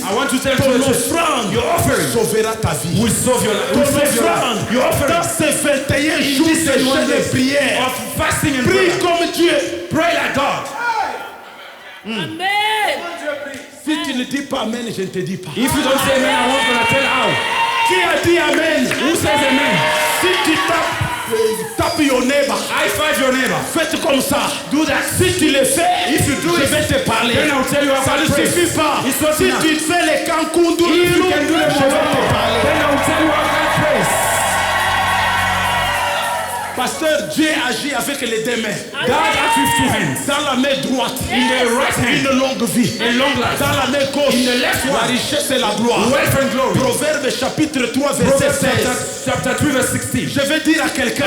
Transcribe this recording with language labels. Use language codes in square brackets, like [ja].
[en] I want to tell [fr] ton [en] you, the church, [fr] offrande [en] your offering [fr] sauvera ta vie. [en] will save your life. [fr] Ton [en] Will save your [fr] offrande [en] life. Your offering [fr] dans ces 21 [en] in [fr] jours [en] this [fr] de jeûne [en] 21 [fr] et [en] days [fr] prière. [en] of fasting and [fr] Prie [en] prayer. [fr] comme Dieu. [en] Pray like God. Amen. [fr] Si tu ne dis pas Amen, je ne te dis pas. [en] If you don't say amen, I won't gonna tell how. [fr] Qui a dit Amen? [en] Who says amen? [fr] Si tu tapes [en] your neighbor, High five your neighbor. [fr] faites comme ça. [en] Do that. [fr] Si tu le fais, [en] If you do [fr] je [en] it, [fr] vais te parler. [en] then I'll tell you how [fr] Ça ne [en] to pray. [fr] suffit pas. [en] It's not [fr] Si [en] enough. [fr] tu fais les kankundu, [en] If you can do the [fr] je vais te parler. [en] then I'll tell you how God prays. [fr] Pasteur, Dieu agit avec les deux mains. [en] God acts with two hands. [fr] Dans la main droite, [en] In the right hand, [fr] une longue vie. [en] a long life. [fr] Dans la main gauche, [en] In the left [fr] la [en] one, [fr] richesse et la gloire. [en] wealth and glory. [fr] Proverbe chapitre 3, verset [en] Proverbs [fr] 16. [en] chapter 3 verse 16. [fr] Je vais dire à quelqu'un,